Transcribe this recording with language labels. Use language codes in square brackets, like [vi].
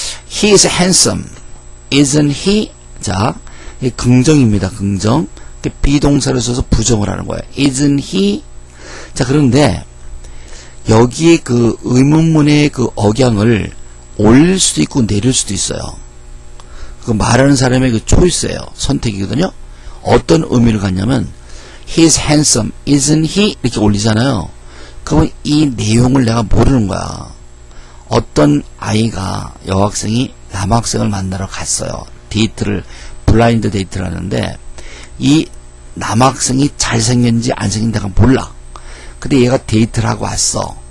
[en] He is handsome. Isn't he? [ko] 자, 이 긍정입니다. 긍정. 비동사를 써서 부정을 하는 거예요. [en] Isn't he? [ko] 자, 그런데 여기에 그 의문문의 그 억양을 올릴 수도 있고 내릴 수도 있어요. 그 말하는 사람의 그 초이스예요. 선택이거든요. 어떤 의미를 갖냐면 [en] He's handsome, isn't he? [ko] 이렇게 올리잖아요. 그러면 이 내용을 내가 모르는 거야. 어떤 아이가 여학생이 남학생을 만나러 갔어요. 데이트를 블라인드 데이트를 하는데 이 남학생이 잘생겼는지 안 생긴지 내가 몰라. 근데 얘가 데이트를 하고 왔어.